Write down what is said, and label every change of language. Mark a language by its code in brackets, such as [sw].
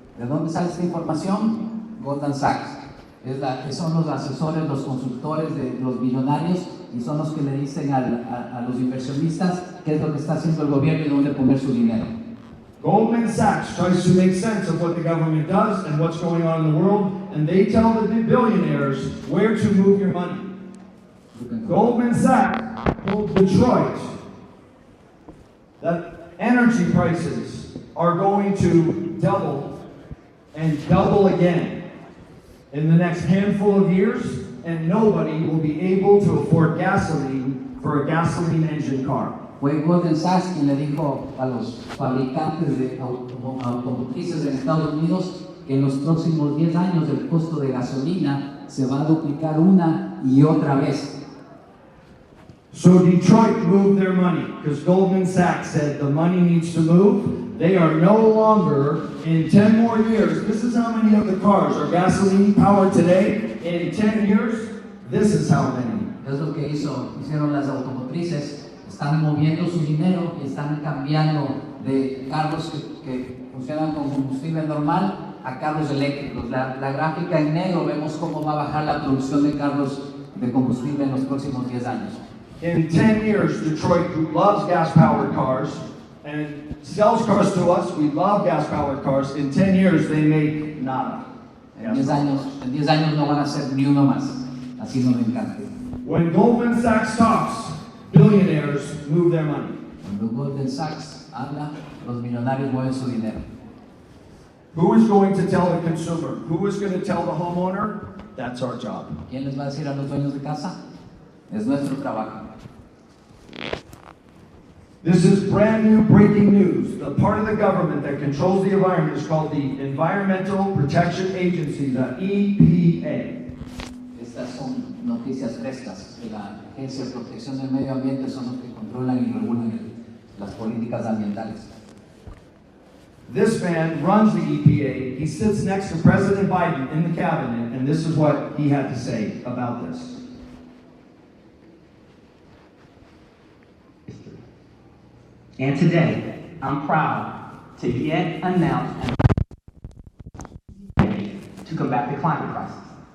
[es] ¿De dónde sale esta información? Goldman Sachs. Son los asesores, los consultores de los billonarios y son los que le dicen a los inversionistas qué es lo que está haciendo el gobierno y dónde poner su dinero. [en] Goldman Sachs tries to make sense of what the government does and what's going on in the world, and they tell the billionaires where to move your money. Goldman Sachs told Detroit that energy prices are going to double and double again in the next handful of years, and nobody will be able to afford gasoline for a gasoline engine car. [es] Fue Goldman Sachs quien le dijo a los fabricantes de automotrices en Estados Unidos que en los próximos 10 años el costo de gasolina se va a duplicar una y otra vez. [en] So Detroit moved their money because Goldman Sachs said the money needs to move. They are no longer, in 10 more years, this is how many of the cars are gasoline powered today. In 10 years, this is how many. [es] Es lo que hicieron las automotrices. Están moviendo su dinero y están cambiando de carros que funcionan con combustible normal a carros eléctricos. La gráfica en negro vemos cómo va a bajar la producción de carros de combustible en los próximos 10 años. [en] In 10 years, Detroit, who loves gas-powered cars and sells cars to us, we love gas-powered cars. In 10 years, they make nada. [es] En 10 años no van a ser ni uno más. Así nos encanta. [en] When Goldman Sachs talks, billionaires move their money. [es] Cuando Goldman Sachs habla, los millonarios mueven su dinero. [en] Who is going to tell the consumer? Who is going to tell the homeowner? That's our job. [es] ¿Quién les va a decir a los dueños de casa? Es nuestro trabajo. [en] This is brand new breaking news. The part of the government that controls the environment is called the Environmental Protection Agency, the EPA. [es] Estas son noticias frescas de la Agencia de Protección del Medio Ambiente, son los que controlan y regulan las políticas ambientales. [en] This man runs the EPA. He sits next to President Biden in the cabinet, and this is what he had to say about this. And today, I'm proud to yet announce to combat the climate crisis.